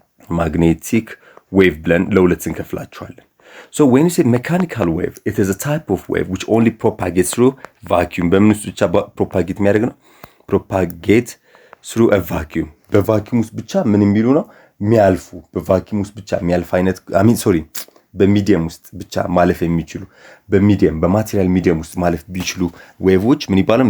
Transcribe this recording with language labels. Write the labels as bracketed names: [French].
[English] magnetic wave [Amharic] ብለን ለሁለት እንከፍላቸዋለን። [English] So when you say mechanical wave, it is a type of wave which only propagates through vacuum. [Amharic] በምን ውስጥ ብቻ ፕሮፓጌት የሚያደርግ ነው? [English] ፕሮፓጌት through a vacuum. [Amharic] በቫኪዩም ውስጥ ብቻ ምን የሚሉ ነው? የሚያልፉ በቫኪዩም ውስጥ ብቻ የሚያልፍ አይነት በሚዲየም ውስጥ ብቻ ማለፍ የሚችሉ በማቴሪያል ሚዲየም ውስጥ ማለፍ ቢችሉ ዌቮች ምን ይባላሉ?